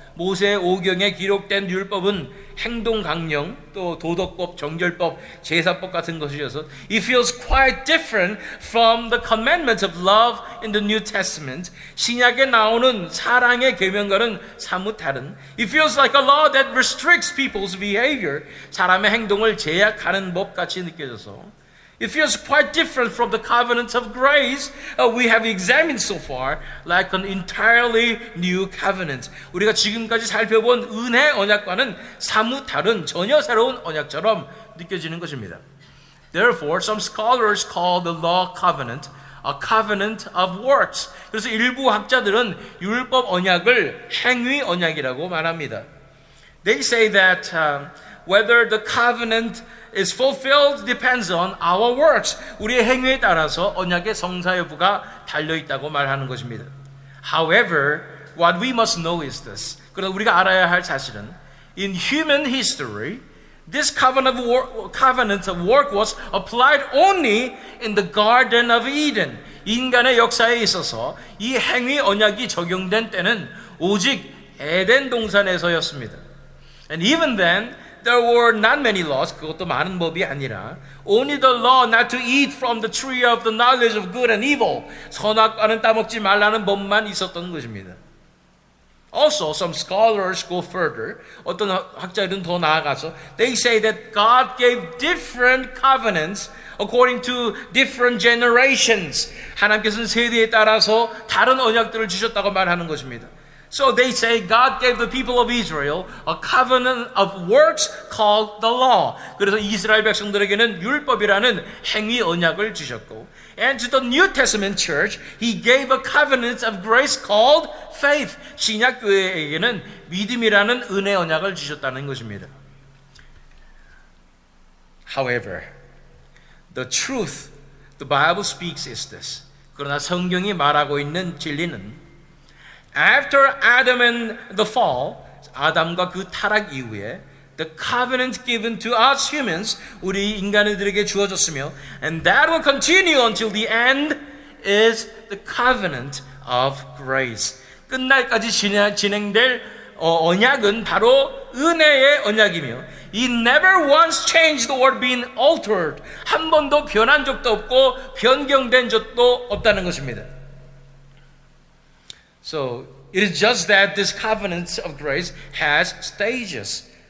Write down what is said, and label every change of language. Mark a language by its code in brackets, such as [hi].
[ko] 모세 오경에 기록된 율법은 행동 강령, 또 도덕법, 정결법, 제사법 같은 것이어서 [en] it feels quite different from the commandments of love in the New Testament. [ko] 신약에 나오는 사랑의 계명과는 사뭇 다른. [en] It feels like a law that restricts people's behavior. [ko] 사람의 행동을 제약하는 법 같이 느껴져서 [en] it feels quite different from the covenants of grace we have examined so far, like an entirely new covenant. [ko] 우리가 지금까지 살펴본 은혜 언약과는 사뭇 다른 전혀 새로운 언약처럼 느껴지는 것입니다. [en] Therefore, some scholars call the law covenant a covenant of works. [ko] 그래서 일부 학자들은 율법 언약을 행위 언약이라고 말합니다. [en] They say that whether the covenant is fulfilled depends on our works. [ko] 우리의 행위에 따라서 언약의 성사 여부가 달려 있다고 말하는 것입니다. [en] However, what we must know is this. [ko] 그러나 우리가 알아야 할 사실은 [en] in human history, this covenant of work was applied only in the Garden of Eden. [ko] 인간의 역사에 있어서 이 행위 언약이 적용된 때는 오직 에덴 동산에서였습니다. [en] And even then, there were not many laws. [ko] 그것도 많은 법이 아니라 [en] only the law not to eat from the tree of the knowledge of good and evil. [ko] 선악과는 따먹지 말라는 법만 있었던 것입니다. [en] Also, some scholars go further. [ko] 어떤 학자들은 더 나아가서 [en] they say that God gave different covenants according to different generations. [ko] 하나님께서는 세대에 따라서 다른 언약들을 주셨다고 말하는 것입니다. [en] So they say God gave the people of Israel a covenant of works called the law. [ko] 그래서 이스라엘 백성들에게는 율법이라는 행위 언약을 주셨고, [en] and to the New Testament church, He gave a covenant of grace called faith. [ko] 신약 교회에게는 믿음이라는 은혜 언약을 주셨다는 것입니다. [en] However, the truth the Bible speaks is this. [ko] 그러나 성경이 말하고 있는 진리는 [en] After Adam and the fall, [ko] 아담과 그 타락 이후에 [en] The covenant given to us humans, [ko] 우리 인간들에게 주어졌으며 [en] And that will continue until the end is the covenant of grace. [ko] 끝날까지 진행될 언약은 바로 은혜의 언약이며 [en] It never once changed or been altered. [ko] 한 번도 변한 적도 없고 변경된 적도 없다는 것입니다. [en] So it is just that this covenant of grace has stages.